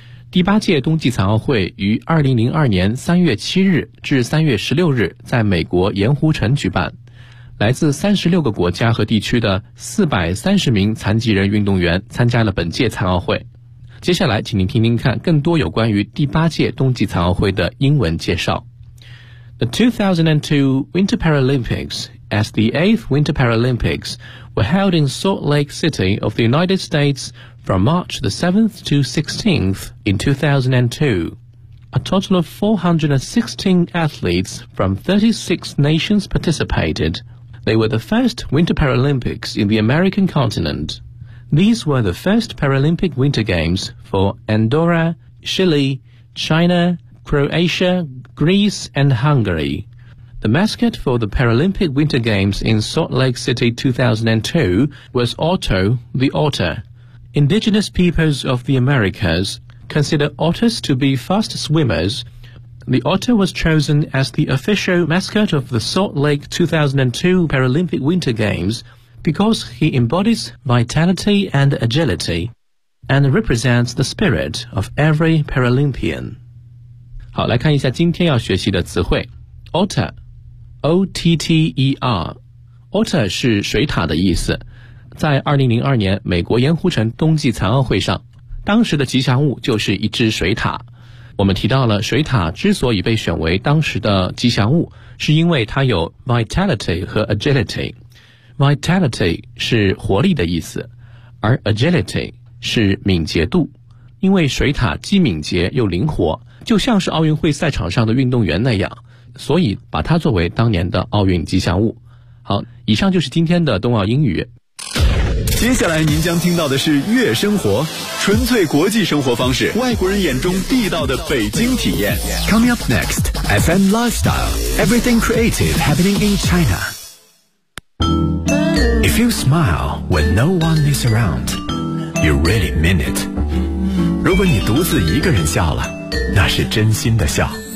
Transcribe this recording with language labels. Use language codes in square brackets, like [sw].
[zh] 第八届冬季残奥会于2002年3月7日至3月16日在美国盐湖城举办，来自36个国家和地区的430名残疾人运动员参加了本届残奥会。接下来请您听听看更多有关于第八届冬季残奥会的英文介绍。 [en] The 2002 Winter Paralympics as the 8th Winter Paralympics were held in Salt Lake City of the United States from March the 7th to 16th in 2002. A total of 416 athletes from 36 nations participated. They were the first Winter Paralympics in the American continentThese were the first Paralympic Winter Games for Andorra, Chile, China, Croatia, Greece, and Hungary. The mascot for the Paralympic Winter Games in Salt Lake City 2002 was Otto the Otter. Indigenous peoples of the Americas consider otters to be fast swimmers. The otter was chosen as the official mascot of the Salt Lake 2002 Paralympic Winter Games,because he embodies vitality and agility, and represents the spirit of every Paralympian. [zh] 好，来看一下今天要学习的词汇。 Otter, O-T-T-E-R, Otter 是水獭的意思。在2002年美国盐湖城冬季残奥会上，当时的吉祥物就是一只水獭。我们提到了水獭之所以被选为当时的吉祥物，是因为它有 vitality 和 agility。 Vitality 是活力的意思，而 agility 是敏捷度，因为水獭既敏捷又灵活，就像是奥运会赛场上的运动员那样，所以把它作为当年的奥运吉祥物。好，以上就是今天的冬奥英语。接下来您将听到的是悦生活，纯粹国际生活方式，外国人眼中地道的北京体验。 [en] Coming up next, FM Lifestyle, Everything Creative Happening in ChinaIf you smile when no one is around, you really mean it. [zh] 如果你独自一个人笑了，那是真心的笑。